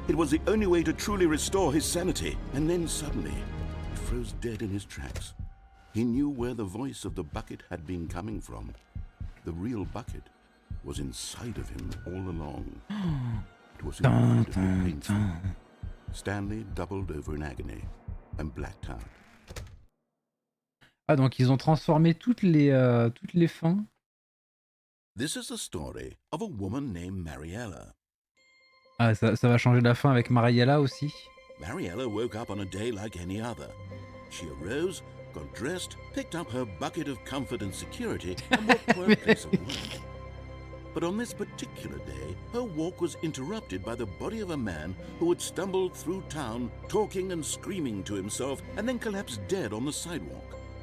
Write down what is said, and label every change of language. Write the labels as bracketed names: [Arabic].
[English] It was the only way to truly restore his sanity. And then suddenly, he froze dead in his tracks. He knew where the voice of the bucket had been coming from. The real bucket was inside of him all along. It was incredibly painful. Stanley doubled over in agony and blacked out. [French] Ah, donc ils ont transformé toutes les fins. [English] This is the story of a woman named Mariella. [French] Ah, ça va changer la fin avec Mariella aussi. [English] Mariella woke up on a day like any other. She arose, got dressed, picked up her bucket of comfort and security, and walked to her place of work. But on this particular day, her walk was interrupted by the body of a man who had stumbled through town, talking and screaming to himself, and then collapsed dead on the sidewalk.